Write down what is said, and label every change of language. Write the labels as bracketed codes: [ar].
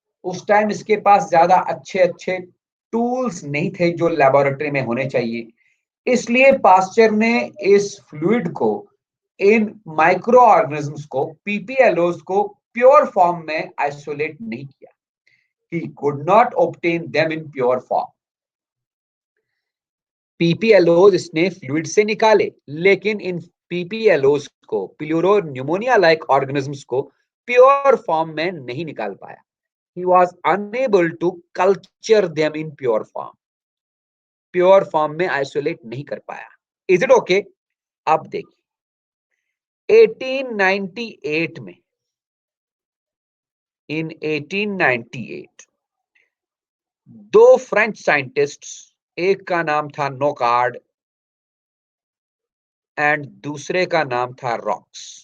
[hi] उस टाइम इसके पास ज्यादा अच्छे अच्छे टूल्स नहीं थे जो लेबोरेटरी में होने चाहिए। इसलिए पास्चर ने इस फ्लूइड को, इन माइक्रो ऑर्गेनिज्म्स को, पीपीएलओस को प्योर फॉर्म में आइसोलेट नहीं किया। [en] He could not obtain them in pure form. [hi] पीपीएलओस इसने फ्लूइड से निकाले, लेकिन इन पीपीएलओस को, प्लूरो न्यूमोनिया लाइक ऑर्गेनिज्म्स को प्योर फॉर्म में नहीं निकाल पाया। [en] He was unable to culture them in pure form. [hi] Pure form में आइसोलेट नहीं कर पाया। [en] Is it okay? [hi] अब देखिए 1898 में, इन 1898 दो फ्रेंच साइंटिस्ट्स, एक का नाम था नोकार्ड एंड दूसरे का नाम था रॉक्स।